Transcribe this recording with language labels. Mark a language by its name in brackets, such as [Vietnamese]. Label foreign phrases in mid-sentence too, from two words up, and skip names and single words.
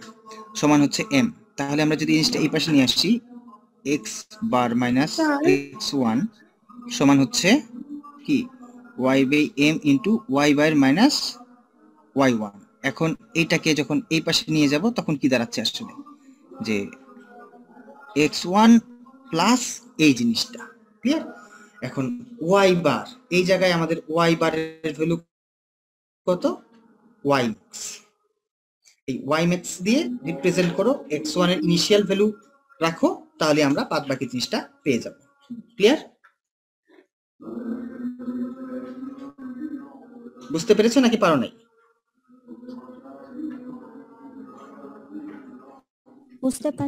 [Bangla] সমান হচ্ছে m, তাহলে আমরা যদি জিনিসটা এই পাশে নিয়ে আসছি x বার মাইনাস x1 সমান হচ্ছে কি y বাই m ইন্টু y বার মাইনাস y1। এখন এইটাকে যখন এই পাশে নিয়ে যাব তখন কি দাঁড়াচ্ছে আসলে যে x1 প্লাস এই জিনিসটা, ক্লিয়ার? এখন y বার, এই জায়গায় আমাদের y বারের ভ্যালু কত? y max, এই y max দিয়ে রিপ্রেজেন্ট করো, x1 এর [English] initial value [Bangla] রাখো, তাহলে আমরা বাদ বাকি জিনিসটা পেয়ে যাব। ক্লিয়ার? বুঝতে পেরেছো নাকি পারো নাই? বুঝতে পারছি